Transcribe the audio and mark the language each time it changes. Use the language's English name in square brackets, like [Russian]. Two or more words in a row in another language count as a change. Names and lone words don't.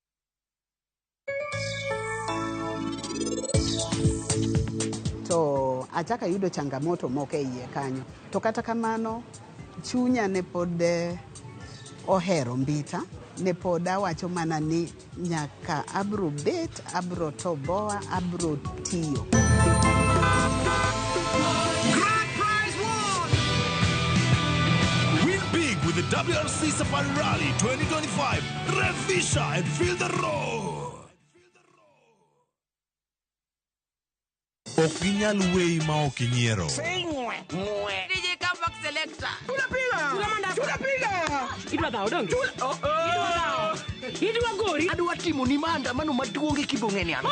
[Luo (Kenya and Tanzania)] So achaka yudo changamoto moko e iye kanyo. To kata kamano, chunya ne pod ohero mbita, ne pod awacho mana ni nyaka abro bet, abro toboa, abro tiyo. [English] Grand prize won! Win big with the WRC Safari Rally 2025. Revisha and feel the road. [Luo (Kenya and Tanzania)] Okinyal wey ma okinyiero. [English] DJ Comeback Selector. [Luo (Kenya and Tanzania)] Idwa dhao donge? Idwa gori? Adwa timo ni maandamano maduong' e Kibong'eni ano.